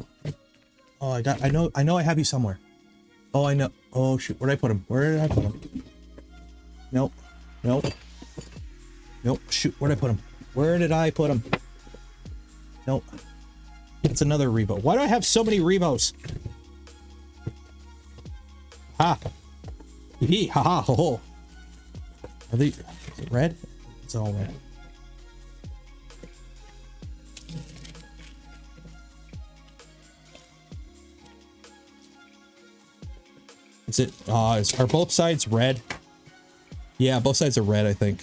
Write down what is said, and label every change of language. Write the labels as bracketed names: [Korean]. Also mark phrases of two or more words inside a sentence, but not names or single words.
[English] Oh, I know I have you somewhere. Oh, I know. Oh, shoot. Where did I put him? Where did I put him? Nope. Shoot. Where did I put him? Where did I put him? Nope. It's another Revo. Why do I have so many Revos? Ha. Hee ha ha ho ho. Are they, is it red? It's all red. Is it, are both sides red? Yeah, both sides are red, I think.